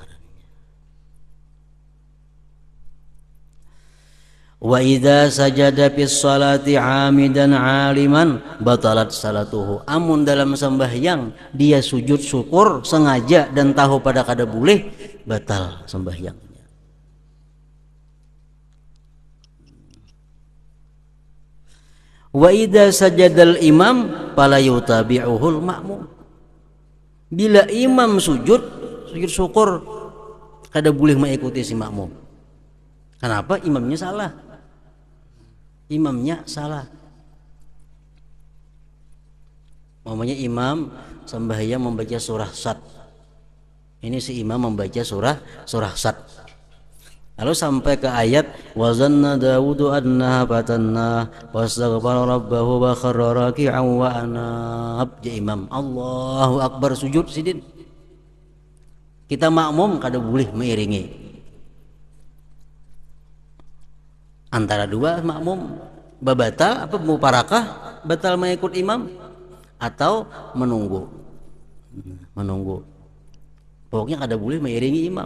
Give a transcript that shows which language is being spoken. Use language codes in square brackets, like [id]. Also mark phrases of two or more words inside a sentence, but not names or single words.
[ar] وإذا سجد في الصلاة عامدا عالما بطلت صلاته. [bjn] Amun dalam sembahyang dia sujud syukur sengaja dan tahu pada kada boleh, batal sembahyang. [ar] وإذا سجد الإمام فلا يتابعه المأموم. [bjn] Bila imam sujud syukur, kada boleh mengikuti si makmum. Kenapa? Imamnya salah. Imamnya salah. Mamanya imam sembahyang membaca surah Sad. Ini si imam membaca surah Sad. Lalu sampai ke ayat [ar] وظن داوود أنما فتناه فاستغفر ربه وخر راكعا وأناب. [bjn] Ya imam [ar] الله أكبر [bjn] sujud sidin. Kita makmum kada boleh mengiringi. Antara dua makmum babatal apa muparakah, batal mengikut imam atau menunggu. Pokoknya kada boleh mengiringi imam.